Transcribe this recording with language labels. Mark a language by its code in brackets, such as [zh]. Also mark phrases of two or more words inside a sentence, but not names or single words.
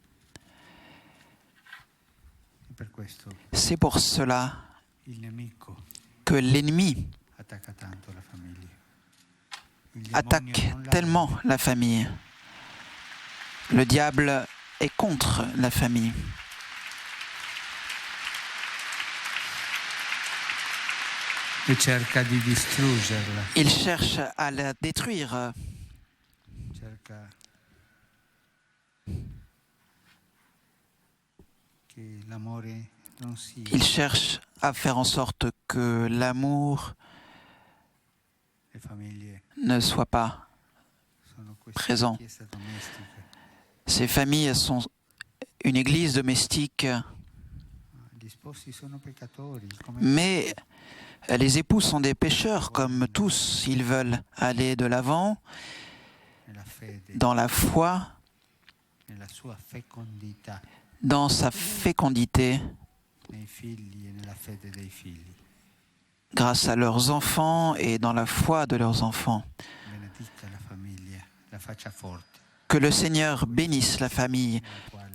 [fr] C'est pour cela que l'ennemi attaque tellement la famille. Le diable est contre la famille. [it] E cerca di distruggerla. [fr] Il cherche à la détruire. [it] Cerca che l'amore non sia. [fr] Il cherche à faire en sorte que l'amour [it] Le famiglie [fr] ne soit pas [it] sono questa [fr] présent. [it] chiesa domestica. [fr] Ces familles sont une église domestique, [it] Gli sposi sono peccatori, come [fr] mais les époux sont des pécheurs comme tous. Ils veulent aller de l'avant [it] nella fede, [fr] dans la foi, [it] nella sua fecondità [fr] dans sa fécondité, [it] nei figli e nella fede dei figli. [fr] grâce à leurs enfants et dans la foi de leurs enfants. [it] Benedica la famiglia, la faccia forte, [fr] Que le Seigneur bénisse la famille, [it] la quale